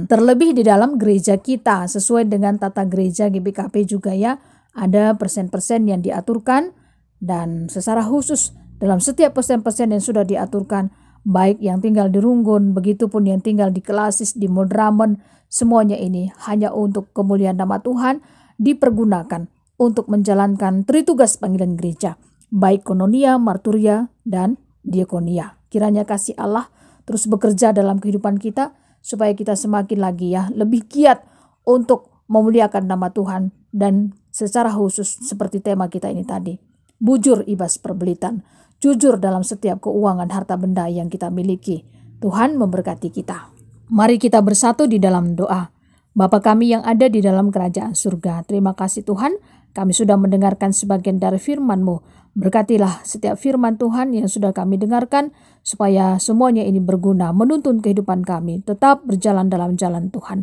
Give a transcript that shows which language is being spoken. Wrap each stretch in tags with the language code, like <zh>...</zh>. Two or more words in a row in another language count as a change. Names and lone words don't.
<id>Terlebih di dalam gereja kita, sesuai dengan tata gereja GBKP juga ya, ada persen-persen yang diaturkan dan secara khusus dalam setiap persen-persen yang sudah diaturkan, baik yang tinggal di Runggun, begitupun yang tinggal di Kelasis, di Modramen, semuanya ini hanya untuk kemuliaan nama Tuhan, dipergunakan untuk menjalankan tritugas panggilan gereja, baik kononia, marturia, dan diakonia. Kiranya kasih Allah terus bekerja dalam kehidupan kita, supaya kita semakin lagi ya, lebih giat untuk memuliakan nama Tuhan, dan secara khusus seperti tema kita ini tadi,</id> <btx>bujur ibas perbelitan.</btx> <id>Jujur dalam setiap keuangan harta benda yang kita miliki. Tuhan memberkati kita. Mari kita bersatu di dalam doa. Bapa kami yang ada di dalam kerajaan surga, terima kasih Tuhan, kami sudah mendengarkan sebagian dari firman-Mu. Berkatilah setiap firman Tuhan yang sudah kami dengarkan, supaya semuanya ini berguna menuntun kehidupan kami, tetap berjalan dalam jalan Tuhan.</id>